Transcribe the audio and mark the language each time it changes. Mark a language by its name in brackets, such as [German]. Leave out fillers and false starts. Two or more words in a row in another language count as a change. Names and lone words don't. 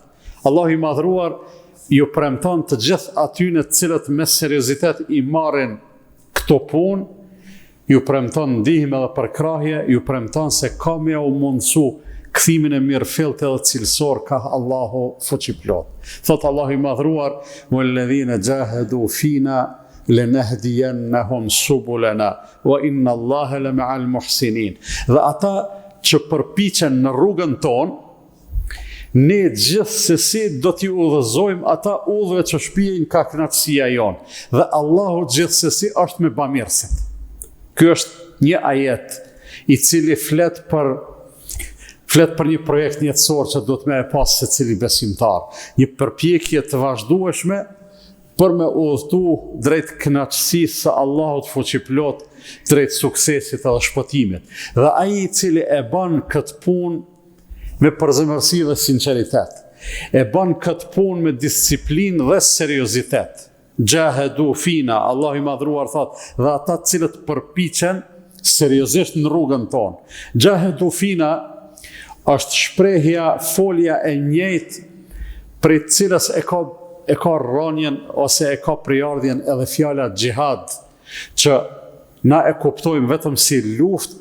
[Albanian] Allahu i madhruar ju premton të gjithë atyre të cilët me seriozitet i marrin këto punë, ju premton ndihmë edhe përkrahje, ju premton se ka me u mundësu kthimin e mirëfillt edhe cilësor ka Allahu fuqiplot. Thot Allahu i madhruar: [Arabic] "والذين جاهدوا فينا لنهدينهم سبلنا وإن الله لمع المحسنين." [Albanian] Dhe ata që përpiqen në rrugën tonë, ne gjithsesi do t'i udhëzojmë ata udhëve që shpijen ka kënaqësia jonë. Dhe Allahu gjithsesi është me bamirësit. Ky është një ajet i cili flet për një projekt jetësor që duhet me e pas secili besimtar, një përpjekje të vazhdueshme për me udhëtu drejt kënaqësisë së Allahut fuqiplot, drejt suksesit edhe shpëtimit. Dhe ai i cili e bën këtë punë me përzemërsi dhe sinqeritet, e bën këtë punë me disiplinë dhe seriozitet. [Arabic] جاهدوا فينا, [Albanian] Allah i madhruar thot, dhe ata cilët përpiqen seriozisht në rrugën tonë. [Arabic] جاهدوا فينا [Albanian] është shprehja, folja e njëjtë prej cilës e ka rënien ose e ka përjardhjen edhe fjala xhihad, që na e kuptojmë vetëm si luftë.